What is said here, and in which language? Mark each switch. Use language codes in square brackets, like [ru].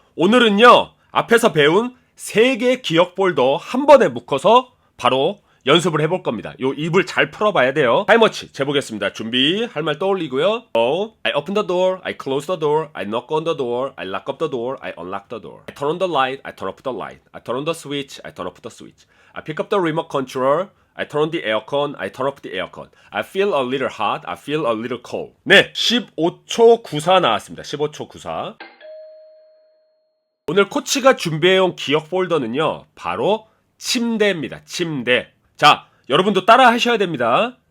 [ko] 오늘은요, 앞에서 배운 3개 기억 폴더 한 번에 묶어서 바로 연습을 해볼 겁니다. 요 입을 잘 풀어봐야 돼요. 타이머치 재보겠습니다. 준비, 할 말 떠올리고요. [en] I open the door, I close the door, I knock on the door, I lock up the door, I unlock the door. I turn on the light, I turn off the light. I turn on the switch, I turn off the switch. I pick up the remote control, I turn on the aircon, I turn off the aircon. I feel a little hot, I feel a little cold. [ko] 네, 15초 94 나왔습니다. 15초 94. 오늘 코치가 준비해온 기억 폴더는요, 바로 침대입니다. 침대. 자, 여러분도 따라 하셔야 됩니다.